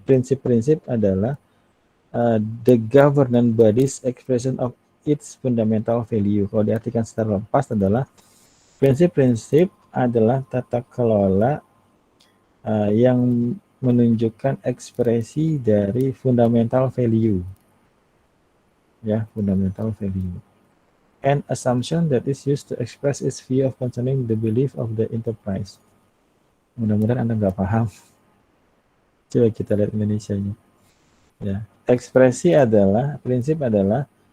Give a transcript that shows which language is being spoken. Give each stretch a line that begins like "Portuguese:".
Indonesian: Prinsip-prinsip adalah
English: the governance body's expression of its fundamental value.
Indonesian: Kalau diartikan secara lepas adalah prinsip-prinsip adalah tata kelola yang menunjukkan ekspresi dari fundamental value. Ya, fundamental value.
English: An assumption that is used to express its view of concerning the belief of the enterprise.
Indonesian: Mudah-mudahan Anda nggak paham. Coba kita lihat Indonesianya. Ya, prinsip adalah